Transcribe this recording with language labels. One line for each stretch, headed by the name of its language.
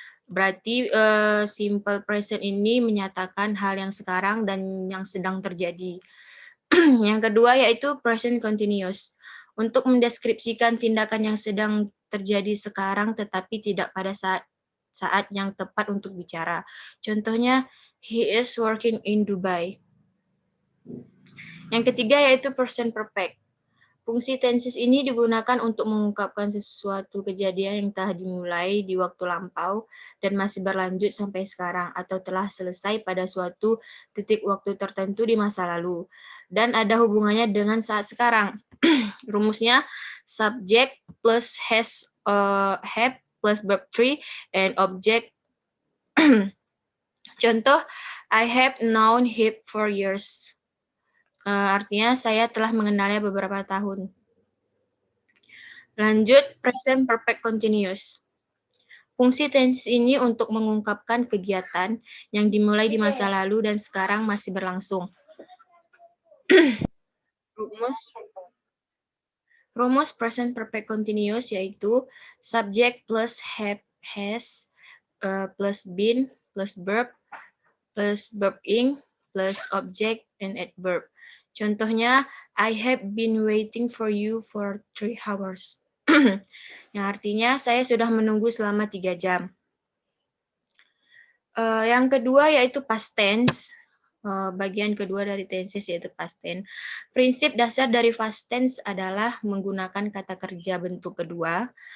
Indonesian: Berarti simple present ini menyatakan hal yang sekarang dan yang sedang terjadi. Yang kedua yaitu present continuous. Untuk mendeskripsikan tindakan yang sedang terjadi sekarang tetapi tidak pada saat yang tepat untuk bicara.
English: Contohnya, he is working in Dubai.
Indonesian: Yang ketiga yaitu present perfect. Fungsi tenses ini digunakan untuk mengungkapkan sesuatu kejadian yang telah dimulai di waktu lampau dan masih berlanjut sampai sekarang atau telah selesai pada suatu titik waktu tertentu di masa lalu dan ada hubungannya dengan saat sekarang. Rumusnya subject plus have plus verb 3 and object.
English: Contoh, I have known him for years.
Indonesian: Artinya saya telah mengenalnya beberapa tahun. Lanjut, present perfect continuous. Fungsi tenses ini untuk mengungkapkan kegiatan yang dimulai di masa lalu dan sekarang masih berlangsung. Rumus present perfect continuous yaitu subject plus have, has, plus been, plus verb ing, plus object, and adverb.
English: Contohnya, I have been waiting for you for 3 hours.
Indonesian: Yang artinya, saya sudah menunggu selama 3 jam. Yang kedua yaitu past tense. Bagian kedua dari tenses yaitu past tense. Prinsip dasar dari past tense adalah menggunakan kata kerja bentuk kedua.